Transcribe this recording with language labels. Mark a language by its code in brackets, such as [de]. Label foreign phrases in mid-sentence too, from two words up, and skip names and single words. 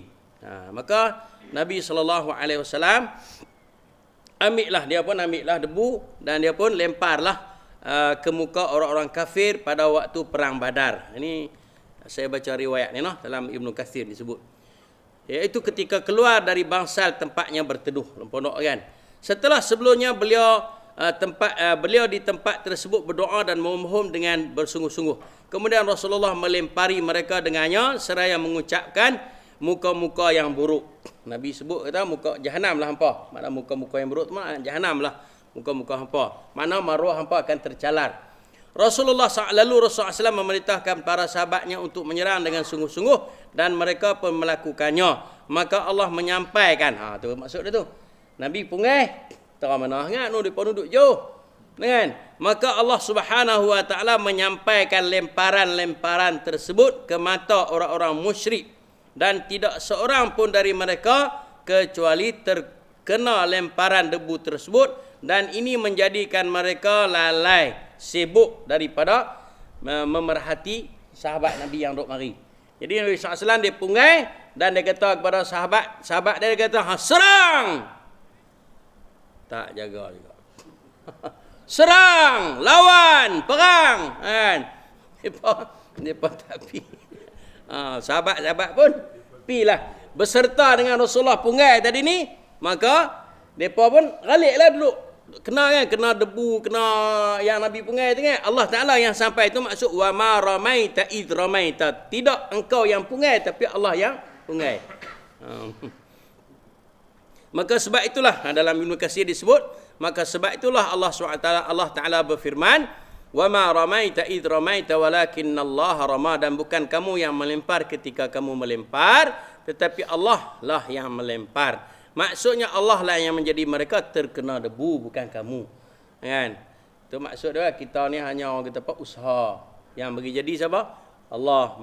[ms] Maka Nabi SAW ambillah debu dan dia pun lemparlah ke muka orang-orang kafir pada waktu perang Badar. Ini saya baca riwayat ni dalam Ibnu Katsir disebut. Iaitu ketika keluar dari bangsal tempatnya berteduh, pondok kan. Setelah sebelumnya beliau di tempat tersebut berdoa dan memohon dengan bersungguh-sungguh. Kemudian Rasulullah melempari mereka dengannya seraya mengucapkan muka-muka yang buruk. Nabi sebut kata muka jahanam lah hampa. Makna muka-muka yang buruk tu jahanam lah. Muka-muka hampa. Makna maruah hampa akan tercalar. Rasulullah SAW memerintahkan para sahabatnya untuk menyerang dengan sungguh-sungguh dan mereka pun melakukannya. Maka Allah menyampaikan, tu maksud dia tu. Nabi pungai, tak mana ingat depa duduk jauh. Kan? Maka Allah Subhanahu wa taala menyampaikan lemparan-lemparan tersebut ke mata orang-orang musyrik dan tidak seorang pun dari mereka kecuali terkena lemparan debu tersebut, dan ini menjadikan mereka lalai, sibuk daripada memerhati sahabat Nabi yang duk mari. Jadi Nabi SAW dia pungai dan dia kata kepada sahabat dia kata, serang. Tak jaga juga. Serang, lawan, perang. Kan? Depa tak pi. Sahabat-sahabat pun pilah beserta dengan Rasulullah pungai tadi ni, maka depa pun galiklah dulu. Kena debu, kena yang Nabi pungai tu kan. Allah Ta'ala yang sampai itu maksud [ar] وما رميت إذ رميت. [ms] Tidak engkau yang pungai, tapi Allah yang pungai. Maka sebab itulah dalam Ibnu Katsir disebut, maka sebab itulah Allah Ta'ala berfirman, [ar] وما رميت إذ رميت ولكن الله رمى, [ms] dan bukan kamu yang melempar ketika kamu melempar, tetapi Allah lah yang melempar. Maksudnya Allah lah yang menjadi mereka terkena debu, bukan kamu. Kan? Itu maksud dia, kita ni hanya orang kata apa, usaha. Yang bagi jadi siapa? Allah.